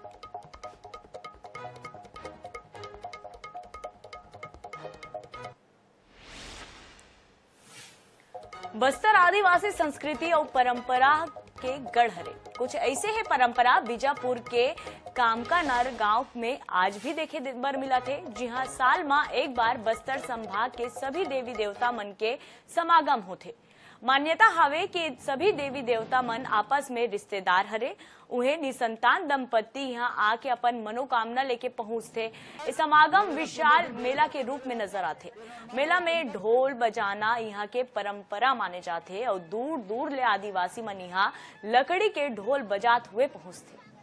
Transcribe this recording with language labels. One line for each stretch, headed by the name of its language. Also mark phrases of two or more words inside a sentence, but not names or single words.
Chhattisgarhi: बस्तर आदिवासी संस्कृति और परंपरा के गढ़ हरे। कुछ ऐसे है परंपरा बीजापुर के कामकानर गांव में आज भी देखे बर मिला थे। जी हां, साल में एक बार बस्तर संभाग के सभी देवी देवता मन के समागम होते। मान्यता हवे कि सभी देवी देवता मन आपस में रिश्तेदार हरे। उन्हें निसंतान दंपत्ति यहाँ आके अपन मनोकामना लेके पहुंचते। इस समागम विशाल मेला के रूप में नजर आते। मेला में ढोल बजाना यहाँ के परंपरा माने जाते और दूर दूर ले आदिवासी मन यहाँ लकड़ी के ढोल बजात हुए पहुंचते।